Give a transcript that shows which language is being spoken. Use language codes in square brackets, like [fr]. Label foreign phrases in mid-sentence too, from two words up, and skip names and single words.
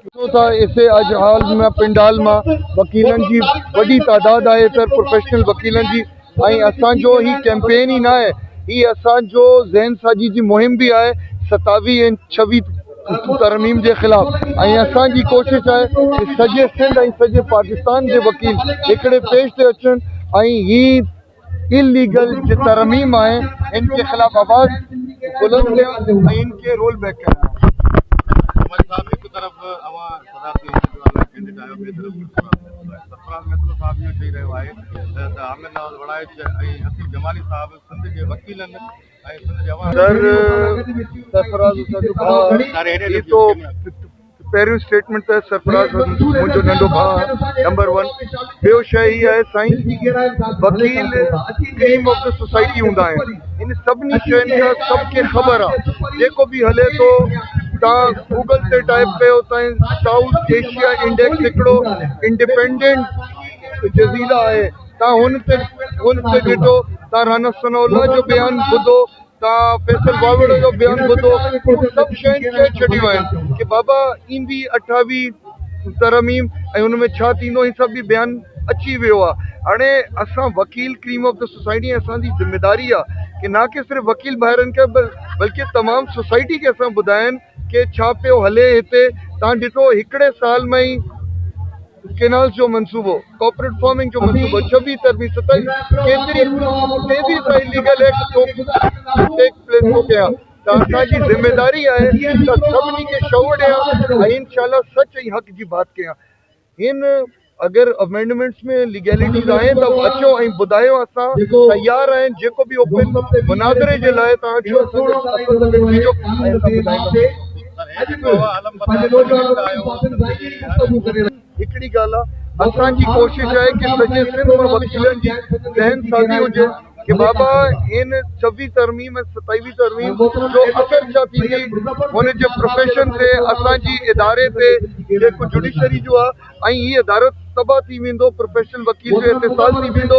[sd] इसे अॼु हाल में पिंडाल मां वकीलनि जी वॾी तादाद आहे, त प्रोफेशनल वकीलनि जी, ऐं असांजो ही कैंपेन ई न आहे, ही असांजो ज़हन साजी जी मुहिम बि आहे 27 ऐं 26 तरमीम जे ख़िलाफ़। ऐं असांजी कोशिशि आहे कि सॼे सिंध ऐं सॼे पाकिस्तान जे वकील हिकिड़े पेश ते अचनि ऐं ही इलीगल जो तरमीम आहे इनके खिलाफ आवाज़ बुलंद कया ऐं इनके रोल बैक कया। एक तरफ सदारती उम्मीदवार कैंडिडेट आयो, ॿिए तरफ सरफराज़ महतूल साहब इहो चई रहियो आहे त आमिर नवाज़ वड़ाइच ऐं हसीब जमाली साहब सिंध जे वकीलनि ऐं सिंध जे पहिरियों स्टेटमेंट त सरफराज़ मुंहिंजो नंढो भाउ नंबर 1। ॿियो शइ हीअ आहे साईं, वकील [en] cream of the society [sd] हूंदा आहिनि। इन सभिनी शयुनि खां सबके ख़बर आहे, जेको बि हले थो तव्हां गूगल ते टाइप कयो, साउथ एशिया इंडेक्स हिकिड़ो इंडिपेंडेंट जज़ीरा आहे, तव्हां हुन ते ॾिठो, तव्हां राना सनाउल्लाह जो बयानु ॿुधो, तव्हां फैसल वावड़ जो बयानु ॿुधो, सभु शयूं चई छॾियूं आहिनि कि बाबा ईंदी 28 तरमीम ऐं हुन में छा थींदो, ही सभु बि बयानु अची वियो आहे। हाणे असां वकील [en] cream of the society, [sd] असांजी ज़िम्मेदारी आहे कि न कि सिर्फ़ु वकील ॿाहिरनि खे बल्कि तमामु सोसाइटी खे असां ॿुधाइनि कि छा पियो हले हिते। तव्हां ॾिठो हिकिड़े साल में ई केनाल्स जो मनसूबो, [en] corporate farming [sd] जो मनसूबो, 26 तरमीम 27 [en] illegal act take place [hi] हो गया। [sd] त असांजी ज़िम्मेदारी आहे त सभिनी खे शौर ॾियां ऐं इंशाअल्लाह सच ऐं हक़ जी बात कयां। हिन अगर अमेंडमेंट्स में लीगैलिटीज़ आहिनि त अचो ऐं ॿुधायो, असां तयार आहियूं जेको बि ओपन मुनाज़रे जे लाइ। तव्हां हिकिड़ी ॻाल्हि आहे, असांजी कोशिशि आहे कि सॼे सिंध में वकीलनि जी ज़हन साज़ी हुजे कि बाबा इन 26 तरमीम ऐं 27 तरमीम जो असर छा थींदी हुनजे प्रोफेशन ते, असांजी इदारे ते, जेको जुडिशरी जो आहे, ऐं हीअ इदारो तबाह थी वेंदो, प्रोफेशनल वकील जो इतिसाल थी वेंदो।